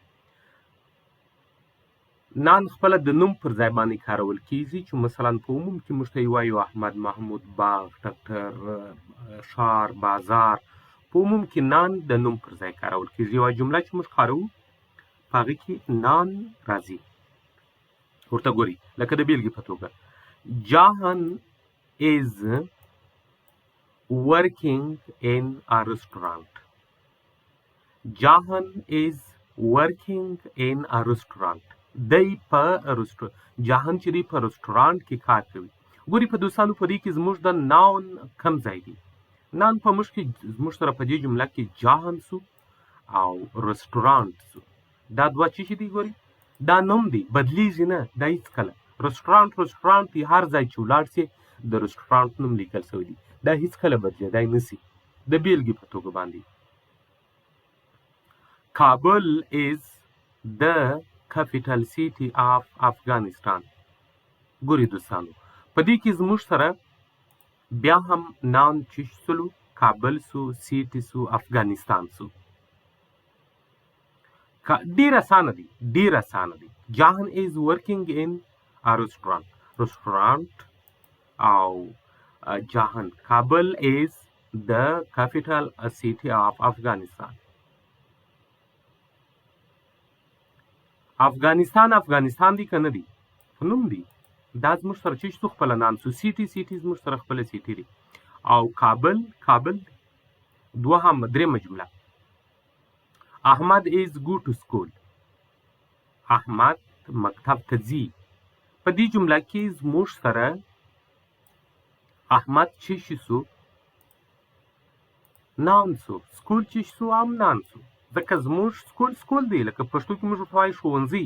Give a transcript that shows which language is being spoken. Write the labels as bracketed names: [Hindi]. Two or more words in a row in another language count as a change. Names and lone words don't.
[Pashto] نان خپله د نوم پر ځای باندې کارول کیږي چې مثلا په عموم کې موږ ته وایو احمد محمود باغ ډاکټر ښار بازار په عموم کې نان د نوم پر ځای کارول کیږي یوه جمله چې موږ کاروو په هغې کې نان راځي ورته ګورئ لکه د بیلګې په توګه جاهن [English] is working in a restaurant. Jahan is working in a restaurant. [Pashto] دی په جاهن چې دی په رستورانټ کې کار کوي ګوري په دوستانو په دې کې زموږ د ناون کم ځای دی نان په زموږ سره په دې جمله کې جاهن سو او رستورانټ سو دا دوه څه دي ګوري دا نوم دی بدلیږي نه دا هیڅکله رستورانټ دی هر ځای چې ولاړ سي د رستورانټ نوم لیکل شوی دی دا هیڅکله بدلیدای نشي د بیلګې په توګه باندې کابل [English] is the capital city of Afghanistan [Pashto] ګوري دوستانو په دې کې زموږ سره بیا هم نام چې سلو کابل سو سیټي سو افغانستان سو ډیر اسانه دي [English] جاهن is working in a restaurant او جاهن کابل is the capital city of Afghanistan. [Pashto] افغانستان دی کنه دی نوم دی دا زموږ سره چې څو خپل نام سو سیټي زموږ سره خپل سیټي دی او کابل دوهم درېمه جمله احمد [English] is go to school. [Pashto] احمد مکتب ته ځي. په دې جمله کې زموږ سره احمد چې شي سو نام سو سکول چې سو هم نام سو ځکه زموږ سکول دی لکه پښتو کې موږ ورته وایو ښوونځي.